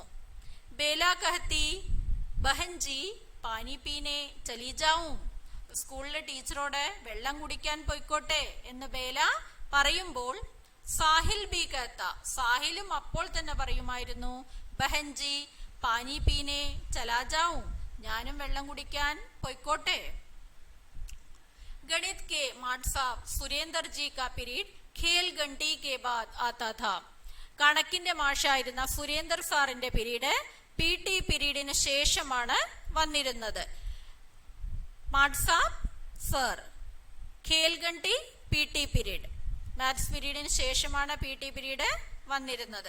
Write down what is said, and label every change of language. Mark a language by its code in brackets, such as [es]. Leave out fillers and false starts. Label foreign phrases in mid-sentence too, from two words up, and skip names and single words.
[hi] बेला कहती बहनजी पानी पीने चली जाऊं, [ml] സ്കൂളിലെ ടീച്ചറോട് വെള്ളം കുടിക്കാൻ പോയിക്കോട്ടെ എന്ന് ബേല പറയുമ്പോൾ [hi] साहिल भी कहता, [ml] സാഹിലും അപ്പോൾ തന്നെ പറയുമായിരുന്നു. [hi] बहनजी पानी पीने चला जाऊं, [ml] ഞാനും വെള്ളം കുടിക്കാൻ പോയിക്കോട്ടെ. [hi] गणित के माट साहब सुरेंद्र जी का पीरियड खेल घंटी के बाद आता था. [ml] കണക്കിന്റെ മാഷായിരുന്ന സുരേന്ദർ സാറിന്റെ പീരീഡ് PT പീരീഡിന് ശേഷമാണ് വന്നിരുന്നത്. [hi] माट साहब [ml] സർ, [hi] खेल घंटी [ml] PT പീരീഡ്, മാത്സ് പീരീഡിന് ശേഷമാണ് PT പീരീഡ് വന്നിരുന്നത്.